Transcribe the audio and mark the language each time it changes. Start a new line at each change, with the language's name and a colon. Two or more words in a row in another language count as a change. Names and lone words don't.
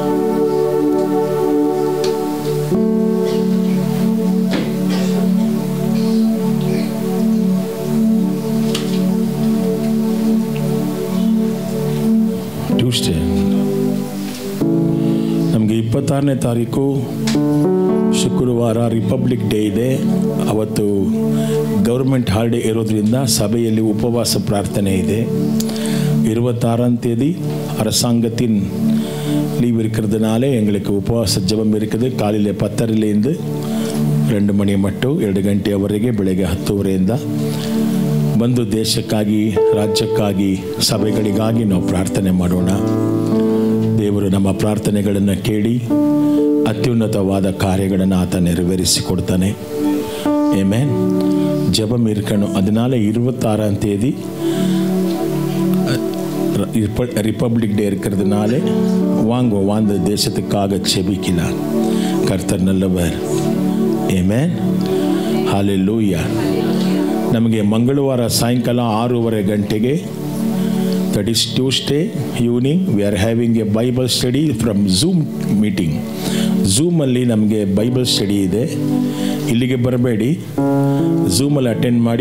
Kannada: ಟ್ಯೂಸ್ಡೇ ನಮಗೆ 26ನೇ ತಾರೀಕು ಶುಕ್ರವಾರ ರಿಪಬ್ಲಿಕ್ ಡೇ ಇದೆ. ಅವತ್ತು
English: government holiday
Kannada: ಇರೋದ್ರಿಂದ ಸಭೆಯಲ್ಲಿ ಉಪವಾಸ ಪ್ರಾರ್ಥನೆ ಇದೆ.
Tamil: 26ஆம் தேதி அரசாங்கத்தின் லீவ் இருக்கிறதுனால எங்களுக்கு உபவாச ஜெபம் இருக்குது. காலையில் 10 இருந்து 2 மணி மட்டு
Kannada: 2 ಗಂಟೆಯವರೆಗೆ ಬೆಳಗ್ಗೆ 10:30 ಬಂದು ದೇಶಕ್ಕಾಗಿ, ರಾಜ್ಯಕ್ಕಾಗಿ, ಸಭೆಗಳಿಗಾಗಿ ನಾವು ಪ್ರಾರ್ಥನೆ ಮಾಡೋಣ. ದೇವರು ನಮ್ಮ ಪ್ರಾರ್ಥನೆಗಳನ್ನು ಕೇಳಿ ಅತ್ಯುನ್ನತವಾದ ಕಾರ್ಯಗಳನ್ನು ಆತ ನೆರವೇರಿಸಿಕೊಡ್ತಾನೆ. ಆಮೆನ್.
Tamil: ஜெபம் இருக்கணும். அதனால 26ஆம் தேதி ரிப்பப்ளிக் டே இருக்கிறதுனால வாழ்ந்த தேசத்துக்காக ஜெபிக்கலாம். கர்த்தர் நல்லவர்.
Kannada: ಆಮೆನ್. ಹಲ್ಲೆಲೂಯಾ.
English: ನಮಗೆ ಮಂಗಳವಾರ ಸಾಯಂಕಾಲ 6:30 ಗಂಟೆಗೆ, that is Tuesday evening, we are having a Bible study from Zoom meeting.
Kannada: ಝೂಮಲ್ಲಿ ನಮಗೆ
English: Bible study
Kannada: ಇದೆ. ಇಲ್ಲಿಗೆ ಬರಬೇಡಿ, ಝೂಮಲ್ಲಿ ಅಟೆಂಡ್ ಮಾಡಿ.